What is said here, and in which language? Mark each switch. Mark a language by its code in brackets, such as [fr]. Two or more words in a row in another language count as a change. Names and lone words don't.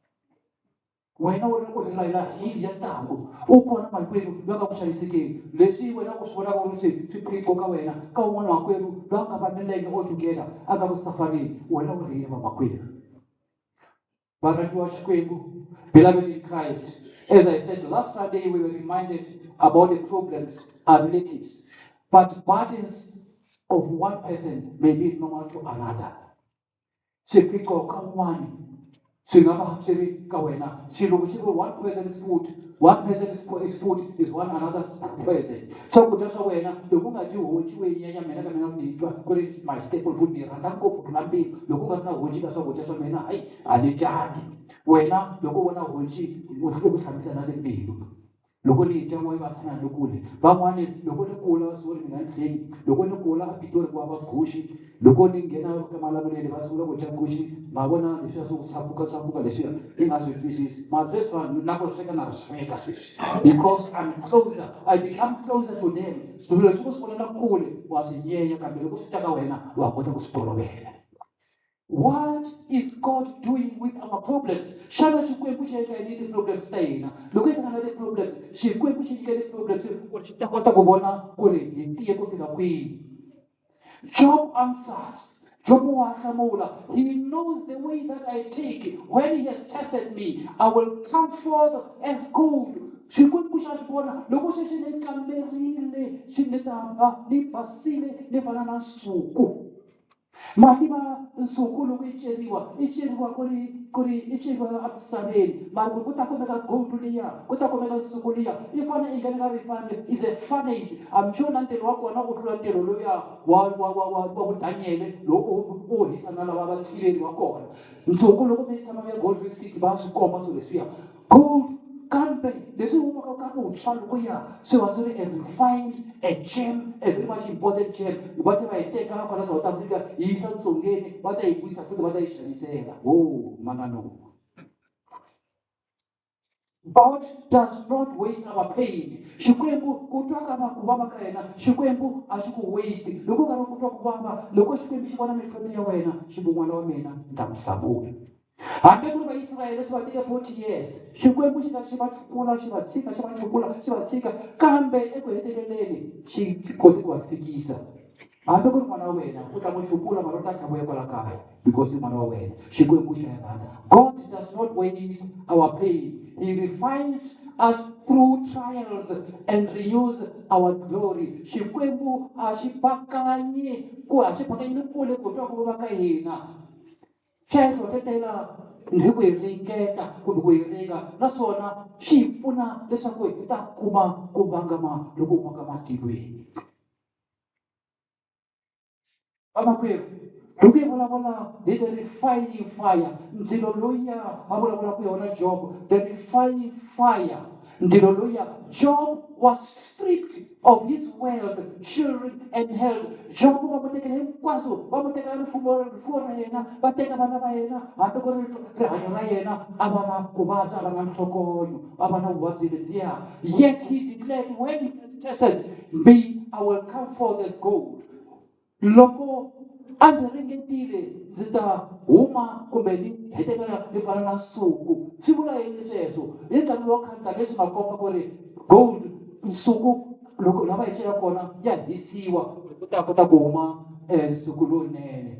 [ts] Wena u rilayela hili ya ntangu, u kona makwerhu loyi a nga ku xanisekeni. Leswi wena u swi vonaka ku ri swiphiqo ka wena, ka un'wana makwerhu loyi a nga va milenge altogether a nga ku safarini, wena u ri yini vamakwerhu? Varhandziwa wa Xikwembu, [en] beloved in Christ, as I said last Sunday, we were reminded about the problems are relatives, but burdens of one person may be normal to another. [ts] Swiphiqo ka un'wana swi nga va swi ri ka wena. Xilungu xi ri [en] one person's food is one another's present. [ts] Swakudya swa wena loko u nga dyi honci we nyenya mina ka mina ni twa ku ri [en] my staple food, [ts] ni rhandza ngopfu ku na mbilu. Loko u nga ri na honci ka swakudya swa mina hayi a ni dyangi. Wena loko u vona honci u ku hlambisa na timbilu. Loko ni dya wa yi va tshama ni kule. Van'wani loko ni kula sorry mi nga ni hleki, loko ni kula a Pitori ku hava guxe, loko ni nghena ka Malamulele va sungula ku dya guxe, ma vona leswiya swo tsapuka leswiya i nga swi twisisi. Mara sweswiwani na ku sweka na ri sweka sweswi, [en] because I become closer to them. [ts] Swilo leswi ku swi vonela kule wa swi nyenya, kambe loko swi ta ka wena wa kota ku swi tolovela. [en] What is God doing with our problems? [ts] Xana Xikwembu xi endla yini ti-problems ta hina? Loko hi hlangana na ti-problems, Xikwembu xi nyika ti-problems ku ri xi ta kota ku vona ku ri hi tiye ku fika kwihi. [en] Job answers. [ts] Job wa hlamula, [en] he knows the way that I take. When he has tested me, I will come forth as gold. [ts] Xikwembu xa xi vona loko xi ni kamberile, xi ni ta ni basile ni fana na nsuku. Mativa nsuku loko yi ceriwa i ceriwa emisaveni, mara ku ta kumeka gold liya, ku ta kumeka nsuku liya, i fane i nghena ka refinery, [en] is a furnace. I'm sure [ts] na ntirho wa kona u tlula ntirho lowuya wa Daniel lowu u hisa na lava va tshiveriwa kona. Nsuku loko mi tshama ya Gold Reef City va swi komba swilo leswiya. Gold kambe leswi humaka ka vuntshwa loko ya swi va swi ri [en] a refined, a gem, a very much important gem. [ts] Va ta va yi teka kwala South Africa yi yisa Dzongeni, va ta yi vuyisa futhi va ta yi xavisela. Manano. [en] God does not waste our pain. [ts] Xikwembu ku twa ka ku vava ka yena, Xikwembu a xi ku waste. Loko ka ku twa ku vava, loko Xikwembu xi vona mihloti ya wena, xi ku n'wana wa mina ni ta ku hlamula. Hambi ku ri vaIsirayele swi va teke 40 years, Xikwembu xi nga xi va tshukula, xi va tshika, xi va tshukula, xi va tshika, kambe eku heteleleni xi kote ku va fikisa. Hambi ku ri n'wana wa wena u ta n'wi tshukula mara u ta tlhavuya kwala kaya because i n'wana wa wena. Xikwembu xa rhandza. [en] God does not waste our pain. He refines us through trials and renews our glory. [ts] Xikwembu a xi bakanyi ni kule ku twa ku vava ka hina. Xa hi hlohlotela hi ku hi ringeta kumbe ku hi ringa, naswona xi hi pfuna leswaku hi ta kuma ku vangama loko humaka matilweni. Vamakwerhu, loko hi vulavula hi [en] the refining fire, [ts] ndzilo lowuya va vulavulaka yona Job, [en] the refining fire, [ts] ndzilo lowuya. [en] Job was stripped of his wealth, children and health. [ts] Job va mu tekela hinkwaswo, va mu tekela rifuwo ra yena, va teka vana va yena, hambi ku ri rihanyo ra yena a va na ku vabya, a va na nhlokonyo, a va na vuvabyi lebyiya. [en] Yet he declared, when he said, me, I will come forth as gold. [ts] Loko a ndzi ringetile ndzi ta huma kumbe ni hetelela ni fana na nsuku. Swi vula yini sweswo? Hi nkarhi lowu khale leswi nga komba ku ri gold, nsuku loko lava hi chela kona ya hisiwa ku ta kota ku huma nsuku lowunene.